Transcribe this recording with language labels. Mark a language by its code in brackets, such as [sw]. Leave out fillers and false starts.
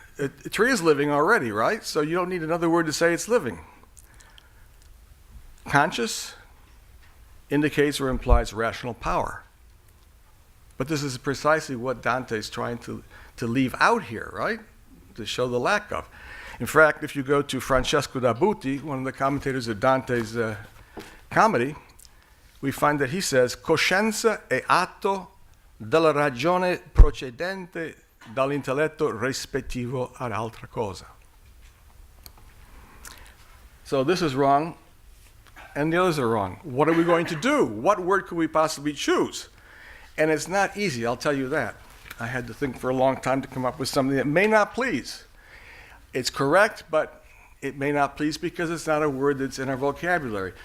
[en] A tree is living already, right? So you don't need another word to say it's living. Conscious, indicates or implies rational power. But this is precisely what Dante is trying to leave out here, right? To show the lack of. In fact, if you go to Francesco da Butti, one of the commentators of Dante's comedy, we find that he says, [it] coscienza è atto della ragione procedente dall'intelletto rispettivo ad altra cosa. [en] So this is wrong, and the others are wrong. What are we going to do? What word could we possibly choose? And it's not easy, I'll tell you that. I had to think for a long time to come up with something that may not please. It's correct, but it may not please because it's not a word that's in our vocabulary.